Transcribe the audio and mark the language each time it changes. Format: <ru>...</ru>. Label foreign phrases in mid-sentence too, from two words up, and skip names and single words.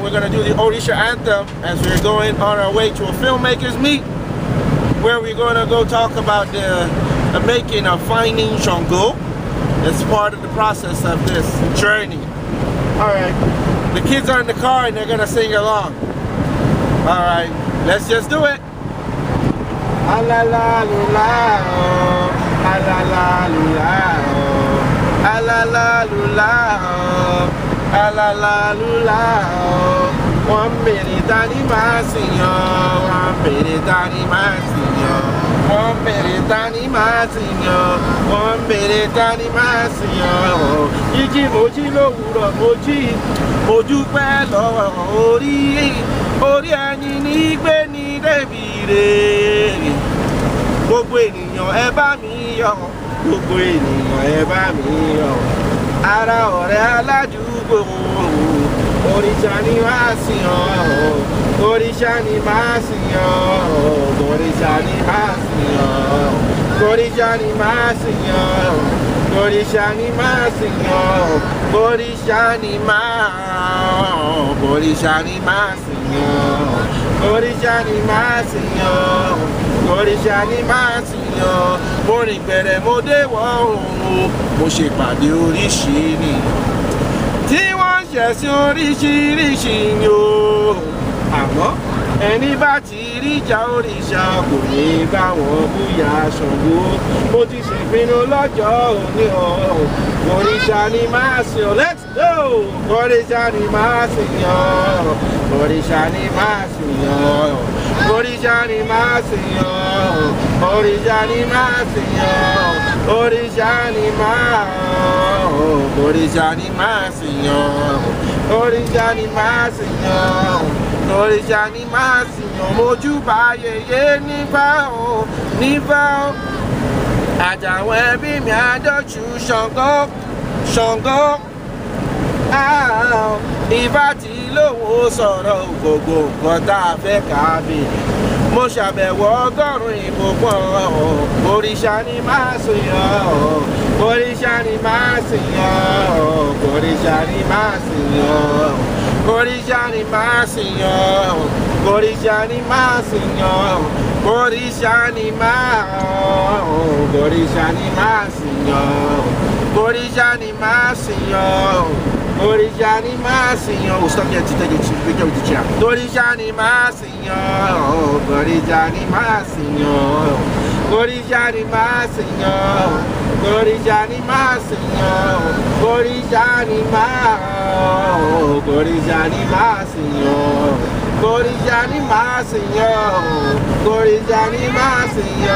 <en>We're gonna do the Orisha Anthem as we're going on our way to a filmmakers meet, where we're gonna go talk about the making of finding Shango. It's part of the process of this journey. Alright, the kids are in the car and they're gonna sing along. Alright, let's just do it. Ah la la la oh, ah la la la oh, ah la la la oh, ah la la la oh. One minute Danny Massinho, 1 minute Danny Massinho, 1 minute Danny Massinho, 1 minute Danny Massinho.</en> <yo>Jíjí mojí lówùrọ̀ mojí, mo dúpẹ́ lọ́wọ́ orí ẹni ní gbé ní débìrè. Gbogbo ènìyàn ẹ bá mi yọ̀, gbogbo ènìyàn ẹ bá mi yọ̀. Ara ọ̀rẹ́ aládùúgbò. Orisha ni Massinho, Orisha ni Massinho, Orisha ni Massinho, Orisha ni Massinho, Orisha ni Massinho, Orisha ni Orisha ni Massinho, Orisha ni Massinho, Orisha ni Massinho. Mo rìn gbẹ̀rẹ̀ mo dé wọ̀ oòrùn, mo ṣèpàdé oríṣiríṣi. Tí wọ́n ṣẹ̀sìn oríṣiríṣi ni o, àmọ́ ẹni bá ti ríjà òrìṣà kò ní bá wọn búyà Ṣàngó. Mo ti ṣèpinnu lọ́jọ́ òní o, Orisha ni Massinho,</yo> <en>let's go!</en> <yo>Orisha ni Massinho, Orisha ni Massinho, Orisha ni Massinho, Orisha ni Massinho, Orisha ni Orisha ni Massinho, Orisha ni Massinho, Orisha ni Massinho. Mojúbà yèyé nífà o, nífà o. Àjàwọn ẹbí mi àdọ́jú Ṣàngó, Ṣàngó. Ifá tí lówó sọ̀rọ̀ gbogbo nǹkan tá a fẹ́ ká bèrè. Mo ṣàbẹ̀wò ọgọ́rùn-ún ìbùkún Orisha ni Massinho, Orisha ni Massinho, Orisha ni Massinho, Orisha ni Massinho, Orisha ni Massinho, Orisha ni Orisha ni Massinho, Orisha ni Massinho, Orisha ni Massinho.</yo> <en>Stop there to take a picture with the chair.</en> <yo>Orisha ni Massinho, Orisha ni Massinho, Orisha ni Massinho, Orisha ni Massinho, Orisha ni Orisha ni Massinho, Orisha ni Massinho, Orisha ni Massinho.</yo>